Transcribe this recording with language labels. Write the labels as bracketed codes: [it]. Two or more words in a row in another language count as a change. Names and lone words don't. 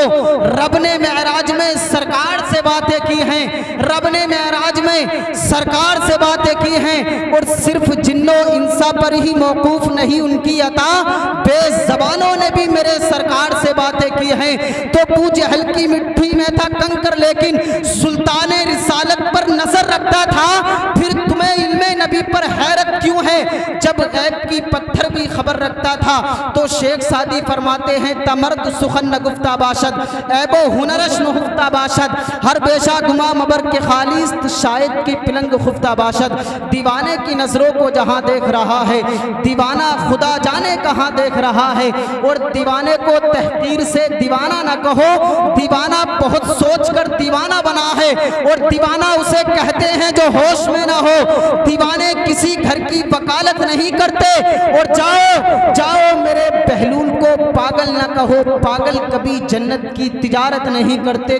[ur] رب نے معراج میں سرکار سے باتیں کی ہیں، رب نے معراج میں سرکار سے باتیں کی ہیں، اور صرف جن و انسا پر ہی موقوف نہیں ان کی عطا، بے زبانوں نے بھی میرے سرکار سے باتیں کی ہیں۔ تو ابو جہل کی مٹھی میں تھا کنکر لیکن سلطان رسالت پر نظر رکھتا تھا، پھر تمہیں علم نبی پر حیرت کیوں ہے؟ جب غیب کی پتھر بھی خبر رکھتا تھا۔ تو شیخ سعدی فرماتے ہیں [fa] تمرد سخن نگفتہ باشد، عیب و ہنرش نہفتہ باشد، ہر بیشہ گما مبر کے خالیست شاید کی پلنگ خفتہ باشد۔ [ur] دیوانے کی نظروں کو جہاں دیکھ رہا ہے دیوانہ خدا جانے کہاں دیکھ رہا ہے، اور دیوانے کو تحقیر سے دیوانہ نہ کہو، دیوانہ بہت سوچ کر دیوانہ بنا ہے، اور دیوانہ اسے کہتے ہیں جو ہوش میں نہ ہو۔ دیوانے کسی گھر کی وکالت نہیں کرتے، اور جاؤ جاؤ میرے بہلول کو پاگل نہ کہو، پاگل کبھی جنت کی تجارت نہیں کرتے۔